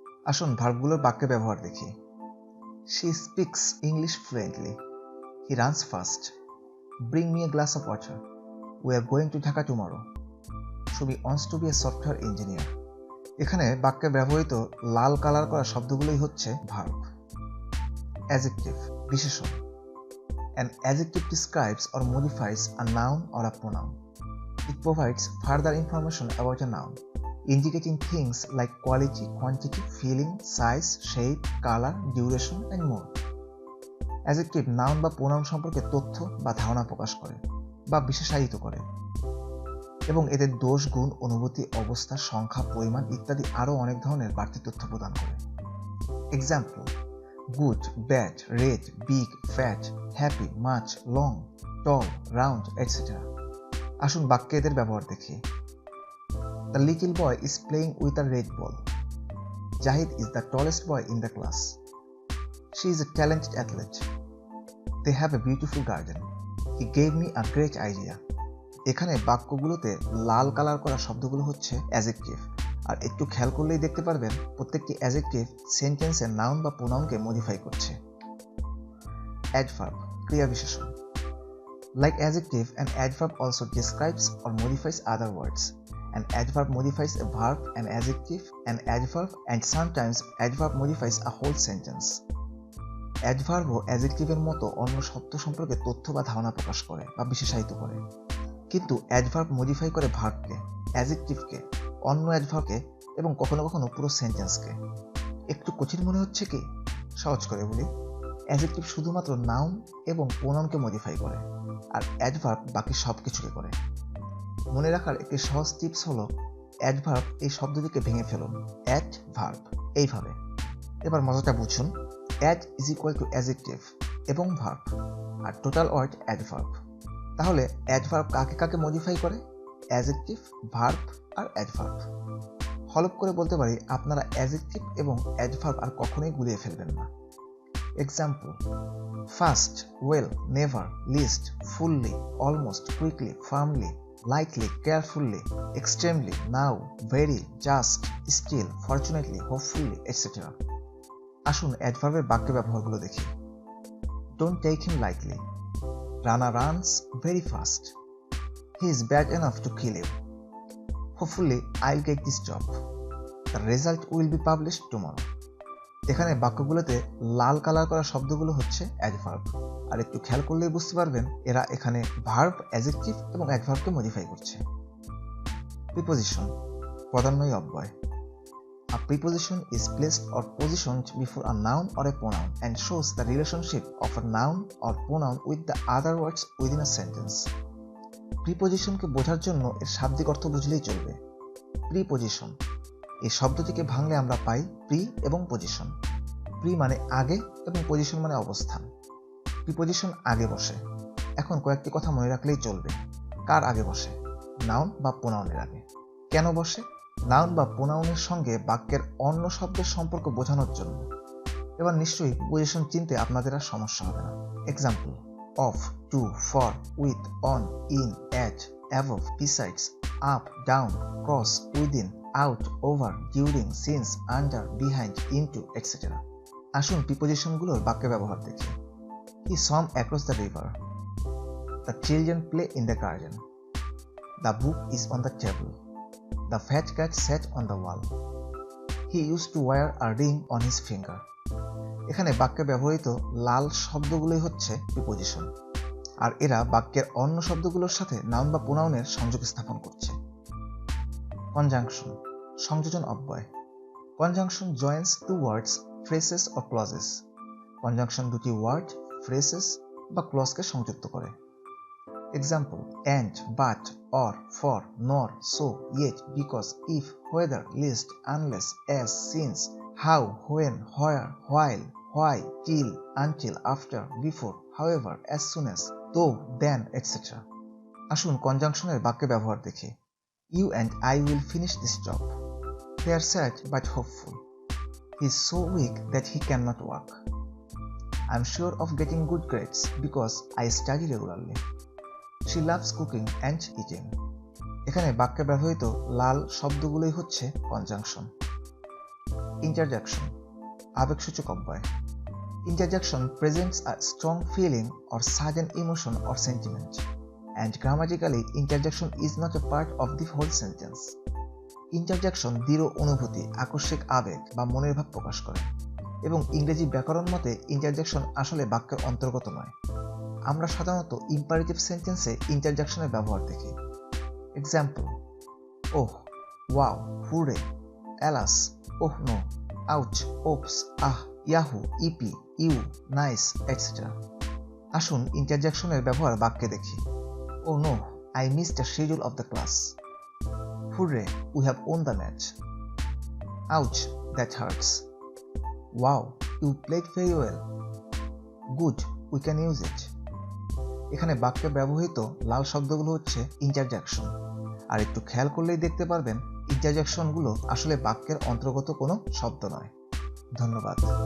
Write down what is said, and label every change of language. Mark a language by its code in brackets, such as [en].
[bn] আসুন ভার্বগুলোর বাক্যে ব্যবহার দেখি। [en] She speaks English fluently. He runs fast. Bring me a glass of water. We are going to Dhaka tomorrow. Shubhi wants to be a software engineer. [bn] এখানে বাক্যে ব্যবহৃত লাল colour করা শব্দগুলোই হচ্ছে ভার্ব। [en] Adjective, বিশেষণ। An adjective describes or modifies a noun or a pronoun. It provides further information about a noun, indicating things like quality, quantity, feeling, size, shape, color, duration, and more. [bn] Adjective noun বা pronoun সম্পর্কে তথ্য বা ধারণা প্রকাশ করে বা বিশেষায়িত করে। এবং এদের দোষ, গুণ, অনুভূতি, অবস্থা, সংখ্যা, পরিমাণ ইত্যাদি আরও অনেক ধরনের বাড়তি তথ্য প্রদান করে। [en] Example: good, bad, red, big, fat, happy, much, long, tall, round, etcetera. [bn] আসুন বাক্যে এদের ব্যবহার দেখি। [en] The little boy is playing with a red ball. Zahid is the tallest boy in the class. She is a talented athlete. They have a beautiful garden. He gave me a great idea. [bn] এখানে বাক্যগুলোতে লাল colour করা শব্দগুলো হচ্ছে adjective, আর একটু খেয়াল করলেই দেখতে পারবেন প্রত্যেকটি অ্যাডজেক্টিভ সেন্টেন্সের নাউন বা প্রোনাউনকে মডিফাই করছে। অ্যাডভার্ব, ক্রিয়া বিশেষণ। [en] Like adjective, an adverb also describes or modifies other words. An adverb modifies a verb, an adjective, an adverb, and sometimes adverb modifies a whole sentence. [bn] Adverb ও adjective-এর মতো অন্য শব্দ সম্পর্কে তথ্য বা ধারণা প্রকাশ করে বা বিশেষায়িত করে, কিন্তু adverb মডিফাই করে ভার্বকে, adjective-কে, অন্য adverb-কে এবং কখনো কখনো পুরো সেন্টেন্সকে। একটু কঠিন মনে হচ্ছে কি? সহজ করে বলি, অ্যাডজেক্টিভ শুধুমাত্র নাউন এবং প্রোনাউনকে মডিফাই করে, আর অ্যাডভার্ব বাকি সব কিছুকে করে। মনে রাখার একটি সহজ টিপস হলো অ্যাডভার্ব এই শব্দটিকে ভেঙে ফেলুন অ্যাডভার্ব এইভাবে। এবার মজাটা বুঝুন, [en] ad is equal to adjective [bn] এবং ভার্ব, আর টোটাল ওয়ার্ড অ্যাডভার্ব। তাহলে অ্যাডভার্ব কাকে কাকে মডিফাই করে? অ্যাডজেক্টিভ, ভার্ব আর অ্যাডভার্ব। হলপ করে বলতে পারি, আপনারা অ্যাডজেক্টিভ এবং অ্যাডভার্ব আর কখনোই গুলিয়ে ফেলবেন না। [en] Example: fast, well, never, least, fully, almost, quickly, firmly, lightly, carefully, extremely, now, very, just, still, fortunately, hopefully, etc. [bn] আসুন অ্যাডভার্বের বাক্য ব্যবহারগুলো দেখি। [en] Don't take him lightly. Rana runs very fast. He is bad enough to kill you. Hopefully, I'll get this job. The result will be published tomorrow. [bn] এখানে বাক্যগুলোতে লাল colour করা শব্দগুলো হচ্ছে adverb, আর একটু খেয়াল করলেই বুঝতে পারবেন এরা এখানে ভার্ব, অ্যাডজেক্টিভ এবং অ্যাডভার্বকে মডিফাই করছে। প্রিপোজিশন, পদান্বয়ী অব্যয়। [en] A preposition is placed or positioned before a noun or a pronoun and shows the relationship of a noun or pronoun with the other words within a sentence. [bn] প্রিপোজিশনকে বোঝার জন্য এর শাব্দিক অর্থ বুঝলেই চলবে। প্রিপোজিশন এই শব্দটিকে ভাঙলে আমরা পাই প্রি এবং পজিশন। প্রি মানে আগে এবং পজিশন মানে অবস্থান। প্রিপোজিশন আগে বসে। এখন কয়েকটি কথা মনে রাখলেই চলবে। কার আগে বসে? নাউন বা প্রোনাউনের আগে। কেন বসে? নাউন বা প্রোনাউনের সঙ্গে বাক্যের অন্য শব্দের সম্পর্ক বোঝানোর জন্য। এবার নিশ্চয়ই প্রিপোজিশন চিনতে আপনাদের আর সমস্যা হবে না। [en] Example: of, to, for, with, on, in, at, above, besides, up, down, cross, within, out, over, during, since, under, behind, into, etc. [bn] আসুন প্রিপোজিশনগুলোর বাক্য ব্যবহার দেখি। [en] He swam across the river. The children play in the garden. The book is on the table. The fat cat sat on the wall. He used to wear a ring on his finger. [bn] এখানে বাক্যে ব্যবহৃত লাল শব্দগুলোই হচ্ছে preposition, আর এরা বাক্যের অন্য শব্দগুলোর সাথে noun বা প্রোনাউনের সংযোগ স্থাপন করছে। [en] Conjunction, সংযোজন অব্যয়। Conjunction joins two words, phrases or clauses. [bn] Conjunction দুটি ওয়ার্ড, ফ্রেসেস বা ক্লজকে সংযুক্ত করে। [en] Example: and, but, or, for, nor, so, yet, because, if, whether, lest, unless, as, since, how, when, where, while, why, till, until, after, before, however, as soon as, though, then, etcetera. [bn] আসুন কনজাংশনের বাক্যে ব্যবহার দেখি। [en] You and I will finish this job. They are sad but hopeful. He is so weak that he cannot walk. I am sure of getting good grades because I study regularly. She loves cooking and eating. [bn] এখানে বাক্যে ব্যবহৃত লাল শব্দগুলোই হচ্ছে conjunction. [en] Interjection, আবেগসূচক অব্যয়। Interjection presents a strong feeling or sudden emotion or sentiment. And grammatically, interjection is not a part of the whole sentence. [bn] Interjection দৃঢ় অনুভূতি, আকস্মিক আবেগ বা মনের ভাব প্রকাশ করে, এবং ইংরেজি ব্যাকরণ মতে ইন্টারজেকশন আসলে বাক্যের অন্তর্গত নয়। আমরা সাধারণত ইম্পারেটিভ সেন্টেন্সে ইন্টারজেকশনের ব্যবহার দেখি। Example: oh, wow, হুরে, alas, oh no, ouch, ওপস, ah, Yahoo, E P, you, nice, etcetera. আসুন ইন্টারজেকশনের ব্যবহার বাক্যে দেখি। [en] Oh no, I missed the schedule of the class. Hurray, we have won the match. Ouch, that hurts. Wow, you played very well. Good, we can use it. [bn] এখানে বাক্যে ব্যবহৃত লাল শব্দগুলো হচ্ছে interjection, আর একটু খেয়াল করলেই দেখতে পারবেন ইন্টারজেকশনগুলো আসলে বাক্যের অন্তর্গত কোনো শব্দ নয়। ধন্যবাদ।